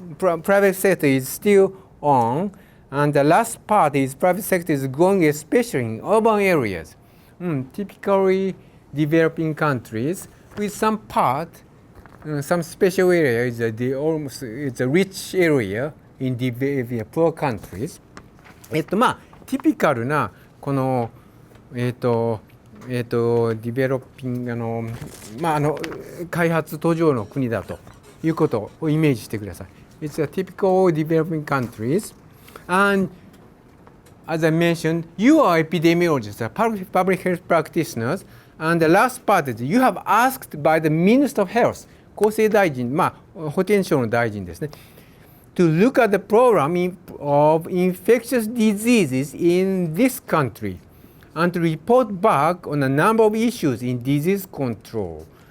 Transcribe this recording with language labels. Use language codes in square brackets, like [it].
[en] Private sector is still on. And the last part is private sector is growing, especially in urban areas. Typically developing countries with some part, some special area is it's a rich area in poor countries. [ja] まあティピカルなこのディベロッピングまあ開発途上の国だということをイメージしてください。 [en] It's a typical developing countries. And as I mentioned, you are epidemiologists, public health practitioners, and the last part is you have asked by the Minister of Health, [ja] 厚生大臣、まあ保健省の大臣ですね、 [en] to look at the program of infectious diseases in this country and to report back on a number of issues in disease control.